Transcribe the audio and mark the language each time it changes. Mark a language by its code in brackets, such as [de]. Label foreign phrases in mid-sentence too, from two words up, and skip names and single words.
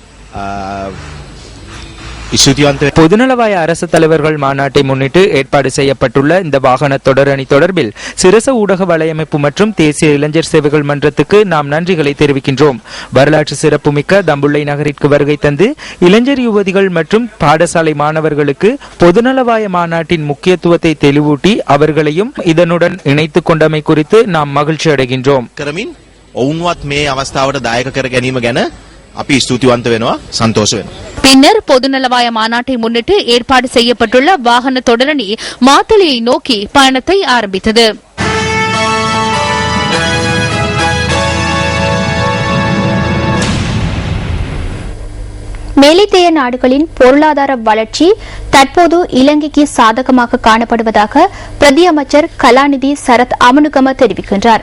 [ta] பொதுநலவாய அரசு தலைவர்கள் மாநாட்டை முன்னிட்டு ஏற்பாடு செய்யப்பட்டுள்ள இந்த வாகன தொடரணி தொடர்பில் சிரச ஊடக வலையமைப்பு மற்றும் தேசிய இளைஞர் சேவைகள் மன்றத்துக்கு நாம் நன்றிகளை தெரிவிக்கின்றோம். வரலாற்று சிறப்புமிக்க தம்புள்ளை நகரிற்கு வருகை தந்து இளைஞர் யுவதிகள் மற்றும் பாடசாலை மாணவர்களுக்கு பொதுநலவாய மாநாட்டின் முக்கியத்துவத்தை தெளிவூட்டி அவர்களையும் இதனுடன் இணைத்துக் கொண்டமை குறித்து நாம் மகிழ்ச்சி அடைகின்றோம். [si] ඔවුන්වත් මේ අවස්ථාවට දායක කර ගැනීම ගැන අපි ස්තුතිවන්ත වෙනවා, සන්තෝෂ වෙනවා. [ta] பின்னர் பொதுநலவாய மாநாட்டை முன்னிட்டு ஏற்பாடு செய்யப்பட்டுள்ள வாகன தொடரணி மாத்தளையை நோக்கி பயணத்தை ஆரம்பித்தது. மேலைத்தேய நாடுகளின் பொருளாதார வளர்ச்சி தற்போது இலங்கைக்கு சாதகமாக காணப்படுவதாக பிரதி அமைச்சர் கலாநிதி சரத் அமனுகம தெரிவிக்கின்றார்.